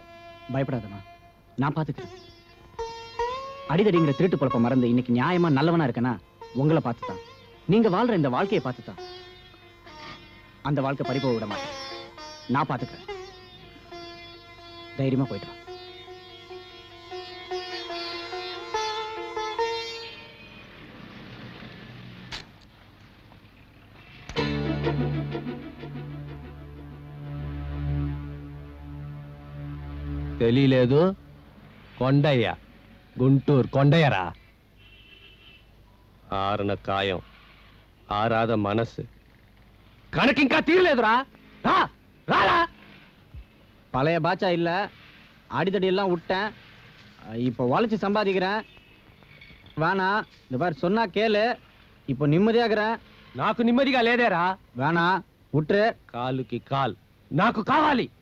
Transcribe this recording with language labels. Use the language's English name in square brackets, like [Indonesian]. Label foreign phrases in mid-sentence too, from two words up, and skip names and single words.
[Tamil] பயப்படாதம்மா, நான் பாத்துக்கிறேன். அடிதடிங்கிற திருட்டு பொழப்ப மறந்து இன்னைக்கு நியாயமா நல்லவனா இருக்கனா உங்களை பார்த்துதான், நீங்க வாழ்ற இந்த வாழ்க்கையை பார்த்துதான். அந்த வாழ்க்கை பறிப்போக விட மாட்டேன், நான் பாத்துக்கிறேன். தைரியமா போயிட்டு வா. [Telugu] తెలియలేదు. కొండయ్య, గుంటూరు కొండయ్యరా. ఆరన కాయం, ఆరాధ మనసు, కనుక ఇంకా తీరలేదురా. రారా. [Tamil] பழைய பாச்சா இல்ல, அடிதடி எல்லாம் விட்டேன். இப்போ உழைச்சு சம்பாதிக்கிறேன். வேணா, இந்த பாரு சொன்னா கேளு. இப்போ நிம்மதியாகிறேன். [Telugu] నాకు నెమ్మదిగా లేదేరా. [Tamil] வேணா விட்டுரு. [Telugu] కాలుకి కాల్ నాకు కావాలి.